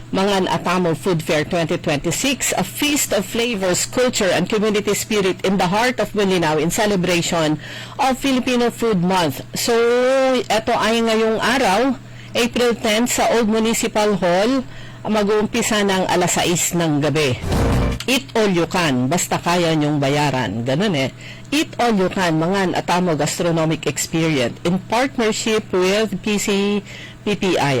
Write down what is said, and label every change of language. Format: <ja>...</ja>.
<en>Mangan Atamo Food Fair 2026, a feast of flavors, culture, and community spirit in the heart of Bolinao in celebration of Filipino Food Month.</en> <tl>So, ito ay ngayong araw, April 10, sa Old Municipal Hall, mag-uumpisa ng alas 6 ng gabi.</tl> <en>Eat all you can,</en> <tl>basta kaya nyong bayaran. Ganun eh.</tl> <en>Eat all you can, Mangan Atamo Gastronomic Experience in partnership with PCPPI.</en>